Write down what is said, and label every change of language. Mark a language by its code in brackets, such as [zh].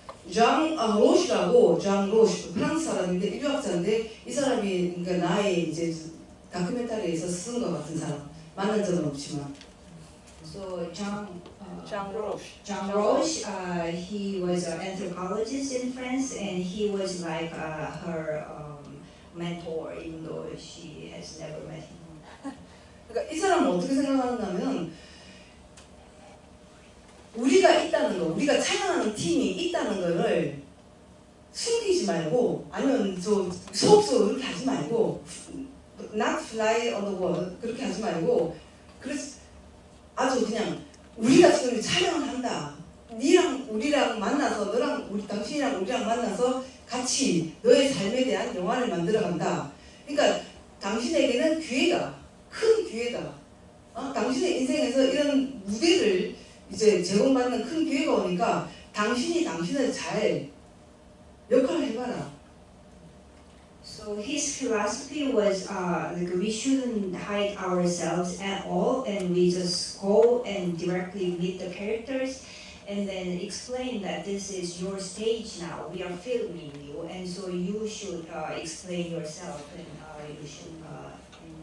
[ko] 장 로시 프랑스 사람인데 인류학자인데 이 사람이 그러니까 나의 이제 다큐멘터리에서 쓴 것 같은 사람. 만난 적은 없지만. [en] So Jean Roche, he was an anthropologist in France, and he was like her mentor, even though she has never met him. [ko] 그러니까 이 사람은 어떻게 생각하냐면 우리가 있다는 거, 우리가 촬영하는 팀이 있다는 거를 숨기지 말고 아니면 속소 그렇게 하지 말고 [en] not fly on the wall [ko] 그렇게 하지 말고 그래서 아주 그냥 우리가 지금 촬영을 한다. 니랑 우리랑 만나서 너랑 당신이랑 우리랑 만나서 같이 너의 삶에 대한 영화를 만들어간다. 그러니까 당신에게는 기회다. 큰 기회다. 당신의 인생에서 이런 무대를 이제 제공받는 큰 기회가 오니까 당신이 당신을 잘 역할을 해봐라. [en] So his philosophy was like we shouldn't hide ourselves at all, and we just go and directly meet the characters, and then explain that this is your stage now. We are filming you, and so you should explain yourself, and you should act.